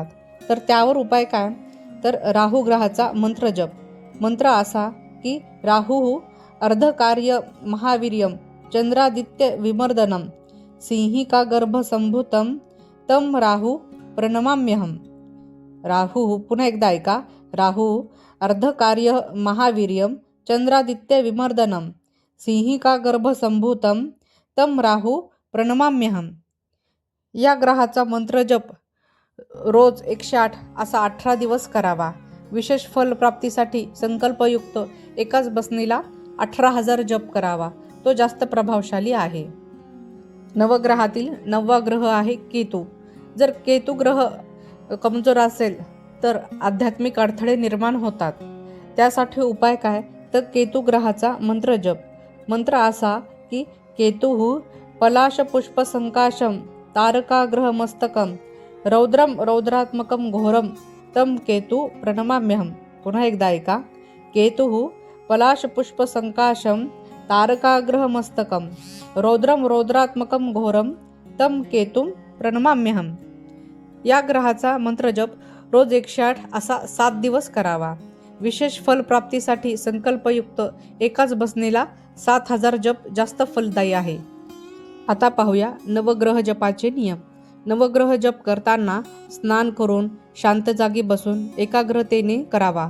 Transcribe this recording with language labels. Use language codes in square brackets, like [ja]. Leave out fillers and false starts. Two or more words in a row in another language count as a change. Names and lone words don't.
[mr] तर त्यावर उपाय काय तर राहू ग्रहाचा मंत्र जप. मंत्र असा की [sa] राहू अर्धकार्य महावीर्यं चंद्रादित्य विमर्दनं सिंहिका गर्भसंभूतं तं राहू प्रणमाम्यहम. राहू, [mr] पुन्हा एकदा ऐका. [sa] राहू अर्धकार्य महावीर्यं चंद्रादित्य विमर्दनं सिंहिका गर्भसंभूतं तं राहू प्रणमाम्यहम. [mr] या ग्रहाचा मंत्रजप रोज 108 असा 18 दिवस करावा. विशेष फल प्राप्तीसाठी संकल्पयुक्त एकाच बसनीला 18,000 जप करावा, तो जास्त प्रभावशाली आहे. नवग्रहातील 9वा ग्रह आहे केतू. जर केतू ग्रह कमजोर असेल तर आध्यात्मिक अडथळे निर्माण होतात. त्यासाठी उपाय काय तर केतू ग्रहाचा मंत्र जप. मंत्र असा की [sa] केतुः पलाशपुष्पसंकाशं तारकाग्रहमस्तकं रौद्रं रौद्रात्मकं घोरं तं केतु प्रणमाम्यहम. [mr] पुन्हा एकदा ऐका. [sa] केतुः पलाशपुष्पसंकाशं तारकाग्रहमस्तकं रौद्रं रौद्रात्मकं घोरं तं केतुं प्रणमाम्यहम. [mr] या ग्रहाचा मंत्रजप रोज 108 असा 7 दिवस करावा. विशेष फल प्राप्तीसाठी संकल्पयुक्त एकाच बसनीला 7,000 जप जास्त फलदायी आहे. आता पाहूया नवग्रह जपाचे नियम. नवग्रह जप करताना स्नान करून शांत जागी बसून एकाग्रतेने करावा.